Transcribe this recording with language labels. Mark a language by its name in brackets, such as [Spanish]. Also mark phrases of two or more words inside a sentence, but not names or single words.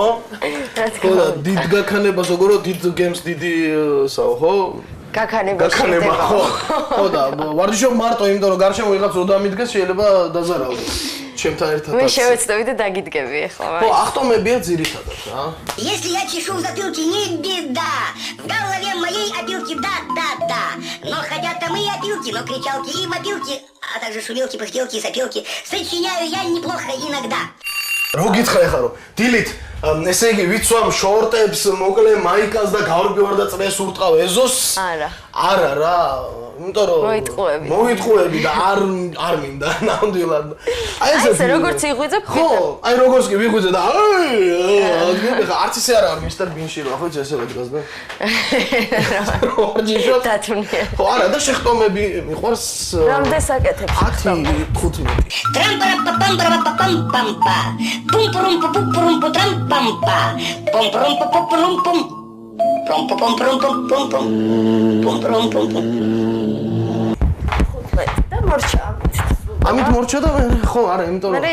[Georgian] ხო და დიდ გაქანებას როგორ დიდ გემს დიდი საო ხო? გაქანება ხო. ხო და ვარჯიშობ მარტო, იმიტომ რომ გარშემო ვიღაც რო დამიდგეს შეიძლება დაზარავდეს. ჩემთან ერთად. მე შევეცდები და დაგიდგები ახლა. ხო, ახტომებია ძირითადად, რა. [Russian] Если я чешу в затылке, не беда. В голове моей опилки, да. Но хотят там и опилки, но кричалки и мопилки, а также шумелки, пыхтелки и сопелки. Сочиняю я неплохо иногда. [Georgian] Რო გითხრა ეხლა რომ დილით ესე იგი ვიცვამ შორტებს, მოკლე მაიკას და გავარკვევარ და წრეს ურტყავ ეზოს? არა რა, იმიტომ რომ მოიტყუები და არ მინდა ნამდვილად. აი ესე როგორც იღვიძებ ხო, აი როგორც კი ვიღვიძე და ხა არც ისე არ არის მისტერ ბინში რა, ხო იცი ესე ვედგას და. ორჯიშო დათუნია. ხო, არა და შეხტომები მიყვარს. რამდენ საკეთებს? 15. Трам-пам-пам-пам-пам-пам-пам. Пум-пум-пум-пум-пум-пум-пам-пам. Пум-пум-пум-пум-пум-пум. Пум-пум-пум-пум-пум-пум. Пум-пум-пум-пум. და მორჩა. ამით მორჩა და ხო, არა, იმიტომ რომ